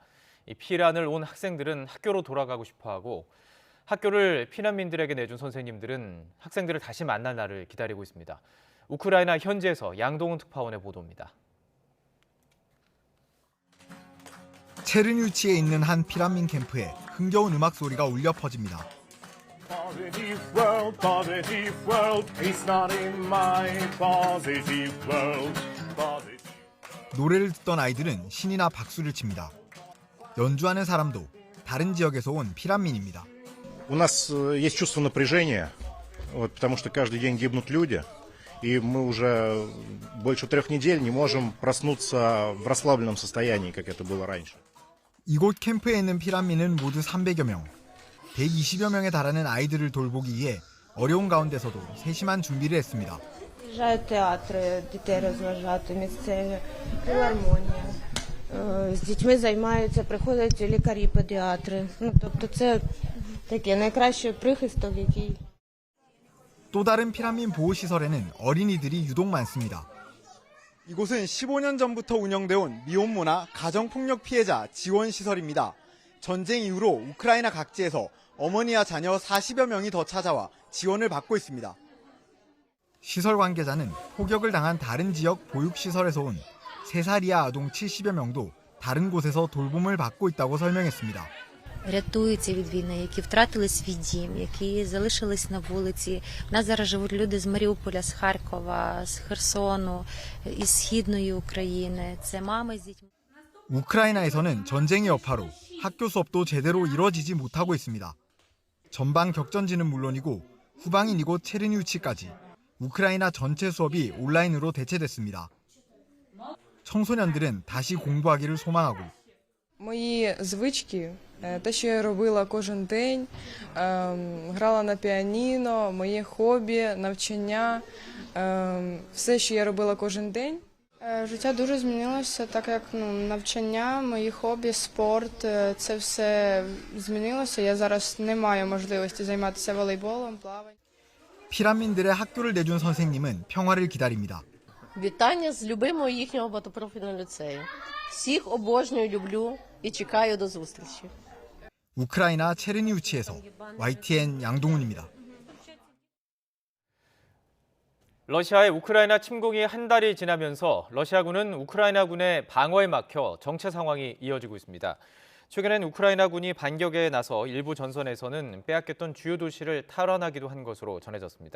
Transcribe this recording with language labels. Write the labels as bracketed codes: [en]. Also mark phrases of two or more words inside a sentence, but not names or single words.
[ko] 이 피난을 온 학생들은 학교로 돌아가고 싶어하고 학교를 피난민들에게 내준 선생님들은 학생들을 다시 만날 날을 기다리고 있습니다. 우크라이나 현지에서 양동훈 특파원의 보도입니다. 체르니우치에 있는 한 피난민 캠프에 흥겨운 음악 소리가 울려 퍼집니다. [en] Positive world, positive world. It's not in my positive world. Positive. [ko] 노래를 듣던 아이들은 신이나 박수를 칩니다. 연주하는 사람도 다른 지역에서 온 피난민입니다. [ru] У нас есть чувство напряжения, потому что каждый день гибнут люди, и мы уже больше 3 недель не можем проснуться в расслабленном состоянии, как это было раньше. [ko] 이곳 캠프에 있는 피난민은 모두 300여 명. 120여 명에 달하는 아이들을 돌보기 위해 어려운 가운데서도 세심한 준비를 했습니다. [uk] Приїжджають театри, дітей розважати, місцеві, філармонія. З дітьми займаються, приходять лікарі-педіатри. Тобто це таке найкращий прихисток, який... [ko] 또 다른 피난민 보호시설에는 어린이들이 유독 많습니다. 이곳은 15년 전부터 운영돼온 미혼모나 가정폭력 피해자 지원시설입니다. 전쟁 이후로 우크라이나 각지에서 어머니와 자녀 40여 명이 더 찾아와 지원을 받고 있습니다. 시설 관계자는 폭격을 당한 다른 지역 보육시설에서 온 3살 이하 아동 70여 명도 다른 곳에서 돌봄을 받고 있다고 설명했습니다. [uk] Рятуються від війни, які втратили свій дім, які залишились на вулиці. У нас зараз живуть люди з Маріуполя, з Харкова, з Херсону, із Східної України. Це мами з дітьми. [ko] 우크라이나에서는 전쟁의 여파로 학교 수업도 제대로 이뤄지지 못하고 있습니다. 전방 격전지는 물론이고 후방인 이곳 체르니우치까지 우크라이나 전체 수업이 온라인으로 대체됐습니다. 청소년들은 다시 공부하기를 소망하고 [uk] Мої звички, те, що я робила кожен день, грала на піаніно, моє хобі, навчання, все, що я робила кожен день. Життя дуже змінилося, так як навчання, мої хобі, спорт, це все змінилося. Я зараз не маю можливості займатися волейболом, плаванням. [ko] 피난민들의 학교를 내준 선생님은 평화를 기다립니다. [uk] Вітання з любимого їхнього багатопрофільного ліцею. Всіх обожнюю, люблю і чекаю до зустрічі. [ko] 우크라이나 체르니우치에서 YTN 양동훈입니다. 러시아의 우크라이나 침공이 한 달이 지나면서 러시아군은 우크라이나군의 방어에 막혀 정체 상황이 이어지고 있습니다. 최근엔 우크라이나군이 반격에 나서 일부 전선에서는 빼앗겼던 주요 도시를 탈환하기도 한 것으로 전해졌습니다.